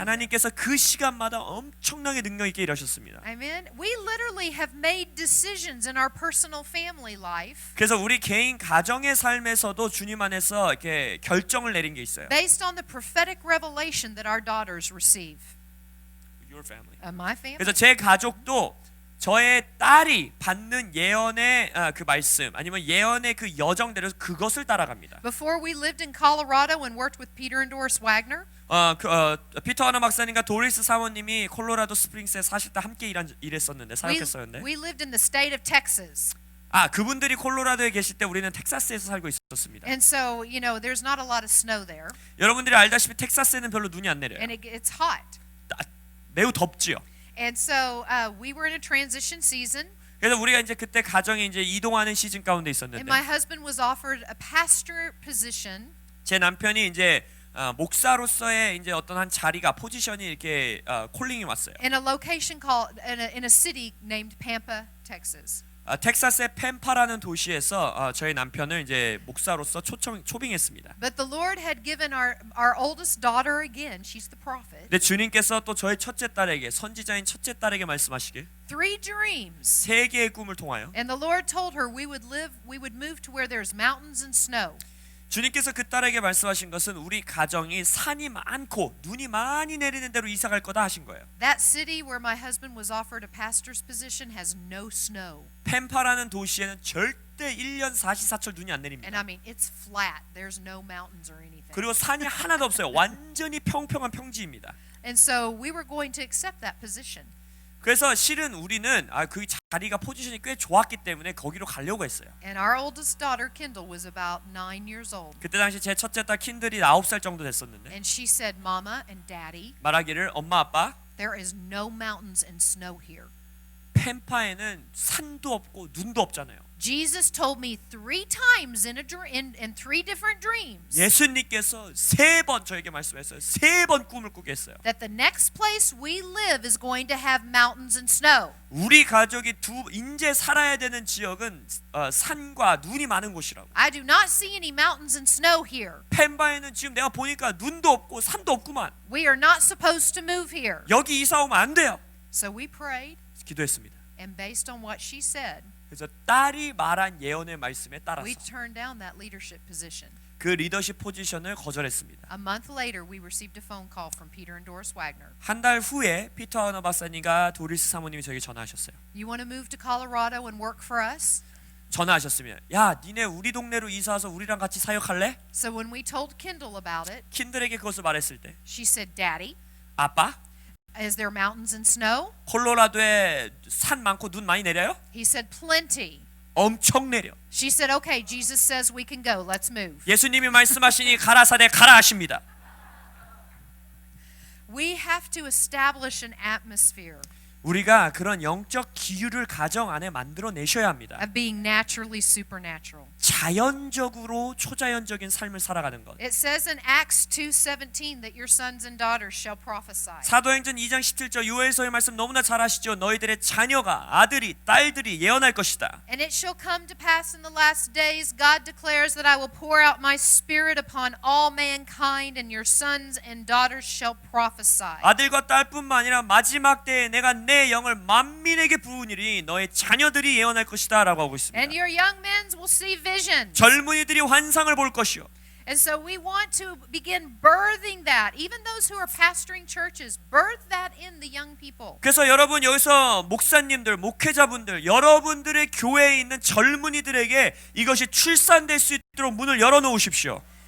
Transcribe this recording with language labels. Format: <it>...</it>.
<ko>하나님께서 그 시간마다 엄청나게 능력 있게 일하셨습니다.</ko> <en>Amen. We literally have made decisions in our personal family life</en> <ko>그래서 우리 개인 가정의 삶에서도 주님 안에서 이렇게 결정을 내린 게 있어요.</ko> <en>based on the prophetic revelation that our daughters receive. Your family. My family.</en> <ko>그래서 제 가족도 저의 딸이 받는 예언의 그 말씀 아니면 예언의 그 여정대로 그것을 따라갑니다.</ko> <en>Before we lived in Colorado and worked with Peter and Doris Wagner,</en> <ko>피터 하나 박사님과 도리스 사모님이 콜로라도 스프링스에 사실 때 함께 일했었는데 사역했었는데</ko> <en>we lived in the state of Texas.</en> <ko>그분들이 콜로라도에 계실 때 우리는 텍사스에서 살고 있었습니다.</ko> <en>And so, you know, there's not a lot of snow there.</en> <ko>여러분들이 알다시피 텍사스에는 별로 눈이 안 내려요.</ko> <en>And it's hot.</en> <ko>매우 덥지요.</ko> <en>And so we were in a transition season.</en> <ko>그래서 우리가 이제 그때 가정이 이제 이동하는 시즌 가운데</ko> <en>And</en> <ko>있었는데</ko> <en>my husband was offered a pastor position</en> <ko>제 남편이 이제 목사로서의 이제 어떤 한 자리가 포지션이 이렇게 콜링이 왔어요.</ko> <en>in a location called in a city named Pampa, Texas.</en> <ko>텍사스의 펜파라는 도시에서 저희 남편을 이제 목사로서 초빙했습니다.</ko> <en>But the Lord had given our oldest daughter again, she's the prophet,</en> <ko>근데 주님께서 또 저희 첫째 딸에게 선지자인 첫째 딸에게 말씀하시길</ko> <en>3 dreams.</en> <ko>세 개의 꿈을 통하여</ko> <en>And the Lord told her we would move to where there's mountains and snow.</en> <ko>주님께서 그 딸에게 말씀하신 것은 우리 가정이 산이 많고 눈이 많이 내리는 데로 이사 갈 거다 하신 거예요.</ko> <en>That city where my husband was offered a pastor's position has no snow.</en> <ko>펜파라는 도시에는 절대 1년 사시사철 눈이 안</ko> <en>And</en> <ko>내립니다.</ko> <en>I mean, it's flat. There's no mountains or anything.</en> <ko>그리고 산이 하나도 없어요. 완전히 평평한 평지입니다.</ko> <en>And so we were going to accept that position.</en> <ko>그래서 실은 우리는 그 자리가 포지션이 꽤 좋았기 때문에 거기로 가려고 했어요.</ko> <en>And our oldest daughter, Kendall, was about 9 years old.</en> <ko>그때 당시 제 첫째 딸 킨들이 9살 정도 됐었는데</ko> <en>And she said, Mama and Daddy,</en> <ko>말하기를 엄마 아빠</ko> <en>there is no mountains and snow here.</en> <ko>펜파에는 산도 없고 눈도 없잖아요.</ko> <en>Jesus told me 3 times in 3 different dreams</en> <ko>예수님께서 3번 저에게 말씀했어요. 3번 꿈을 꾸게 했어요.</ko> <en>that the next place we live is going to have mountains and snow.</en> <ko>우리 가족이 인제 살아야 되는 지역은 산과 눈이 많은 곳이라고.</ko> <en>I do not see any mountains and snow here.</en> <ko>펜바에는 지금 내가 보니까 눈도 없고 산도 없구만.</ko> <en>We are not supposed to move here.</en> <ko>여기 이사 오면 안 돼요.</ko> <en>So we prayed,</en> <ko>기도했습니다.</ko> <en>and based on what she said,</en> <ko>그래서 딸이 말한 예언의 말씀에 따라서</ko> <en>we turned down that leadership position.</en> <ko>그 리더십 포지션을 거절했습니다.</ko> <en>A month later, we received a phone call from Peter and Doris Wagner.</en> <ko>한 달 후에 피터 하나 박사님과 도리스 사모님이 저에게 전화하셨어요.</ko> <en>You want to move to Colorado and work for us?</en> <ko>전화하셨으면 야 니네 우리 동네로 이사 와서 우리랑 같이 사역할래?</ko> <en>So when we told Kendall about it,</en> <ko>킨들에게 그것을 말했을 때</ko> <en>she said, Daddy,</en> <ko>아빠</ko> <en>is there mountains and snow?</en> <ko>콜로라도에 산 많고 눈 많이 내려요?</ko> <en>He said, plenty.</en> <ko>엄청 내려.</ko> <en>She said, okay, Jesus says we can go. Let's move.</en> <ko>예수님이 말씀하시니 가라사대 가라 하십니다.</ko> <en>We have to establish an atmosphere</en> <ko>우리가 그런 영적 기율을 가정 안에 만들어 내셔야 합니다.</ko> <en>of being naturally supernatural.</en> <ko>자연적으로 초자연적인 삶을 살아가는 것.</ko> <en>It says in Acts 2:17 that your sons and daughters shall prophesy.</en> <ko>사도행전 2장 17절 요엘서의 말씀 너무나 잘 아시죠? 너희들의 자녀가 아들이 딸들이 예언할 것이다.</ko> <en>And it shall come to pass in the last days, God declares that I will pour out my spirit upon all mankind, and your sons and daughters shall prophesy.</en> <ko>아들과 딸뿐만 아니라 마지막 때에 내가 내 영을 만민에게 부으니리 너의 자녀들이 예언할 것이다라고 하고 있습니다.</ko> <en>And your young men will see visions.</en> <ko>젊은이들이 환상을 볼 것이요.</ko> <en>And so we want to begin birthing that. Even those who are pastoring churches, birth that in the young people.</en> <ko>그래서 여러분 여기서 목사님들, 목회자분들, 여러분들의 교회에 있는 젊은이들에게 이것이 출산될 수 있도록 문을 열어놓으십시오.</ko>